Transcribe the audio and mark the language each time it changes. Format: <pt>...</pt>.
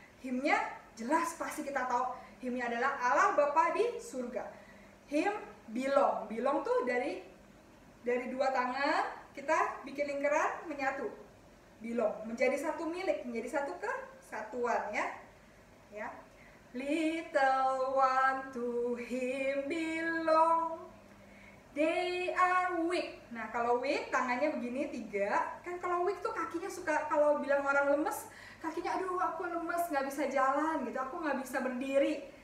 <id>Himnya jelas pasti kita tahu. Himnya adalah Allah Bapa di surga.</id> <en>Him belong.</en> <id>Belong tuh dari dua tangan kita bikin lingkaran menyatu. Belong, menjadi satu milik, menjadi satu kesatuan ya.</id> <en>Ya, little one to him belong. They are weak.</en> <id>Nah, kalau weak tangannya begini 3. Kan kalau weak tuh kakinya suka, kalau bilang orang lemes, kakinya aduh aku lemes, nggak bisa jalan gitu, aku nggak bisa berdiri.</id>